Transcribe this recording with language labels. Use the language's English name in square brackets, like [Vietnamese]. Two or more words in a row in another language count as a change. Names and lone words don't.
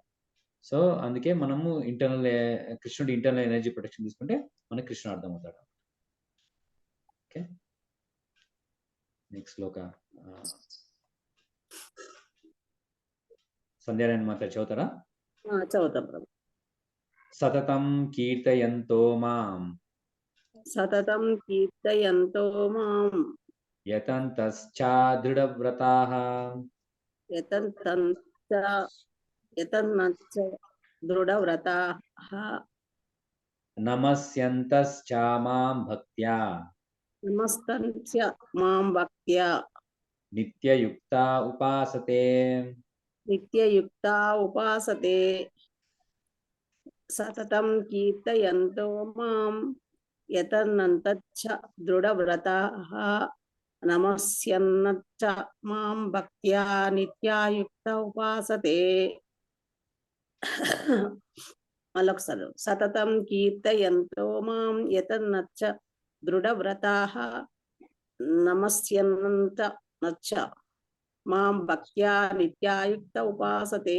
[Telugu] సో అందుకే మనము కృష్ణుడి [English] internal energy protection [Telugu] తీసుకుంటే మనకి కృష్ణుడు అర్థం అవుతాడు. ఓకే, నెక్స్ట్ శ్లోక సంధ్యారాయణ మాత చదువుతారా? చదువుతాం ప్రభు. [Sanskrit] सततं कीर्तयंतो मां, सततं कीर्तयंतो मां, यतंतश्च दृढव्रताः, यतन्नश्च दृढव्रताः, नमस्यंतश्च मां भक्त्या, नमस्तंच मां भक्त्या, नित्ययुक्ता उपासते. नित्ययुक्ता उपासते. सततं कीर्तयंतो मां, यतन्नंतच्च दृढव्रताः, नमस्यन्नच्च मां भक्त्या, नित्यायुक्त उपासते. [Telugu] మళ్ళొకసారి. [Sanskrit] सततं कीर्तयंतो मां, यतन्नच्च दृढव्रताः, नमस्यन्नंत नच्च मां भक्त्या, नित्यायुक्त उपासते.